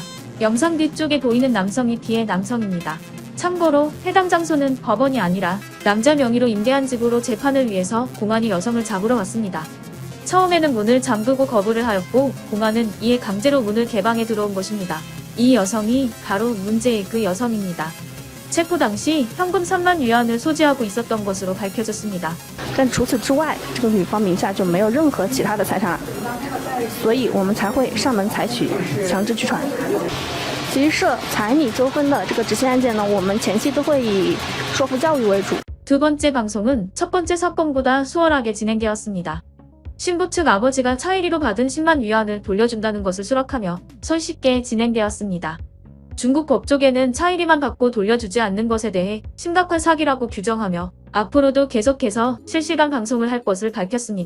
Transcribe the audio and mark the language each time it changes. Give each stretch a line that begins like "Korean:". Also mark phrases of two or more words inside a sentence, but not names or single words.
Korean: 영상 뒤쪽에 보이는 남성이 뒤에 남성입니다. 참고로 해당 장소는 법원이 아니라 남자 명의로 임대한 집으로 재판을 위해서 공안이 여성을 잡으러 왔습니다. 처음에는 문을 잠그고 거부를 하였고 공안은 이에 강제로 문을 개방해 들어온 것입니다. 이 여성이 바로 문제의 그 여성입니다. 체포 당시 현금 3만 위안을 소지하고 있었던 것으로 밝혀졌습니다.
Chinese: 但除此之外，这个女方名下就没有任何其他的财产，所以我们才会上门采取强制拘传。其实涉彩礼纠纷的这个执行案件呢，我们前期都会以说服教育为主。
Korean: 두 번째 방송은 첫 번째 사건보다 수월하게 진행되었습니다. 신부 측 아버지가 차이리로 받은 10만 위안을 돌려준다는 것을 수락하며 손쉽게 진행되었습니다. 중국 법조계는 차이리만 받고 돌려주지 않는 것에 대해 심각한 사기라고 규정하며 앞으로도 계속해서 실시간 방송을 할 것을 밝혔습니다.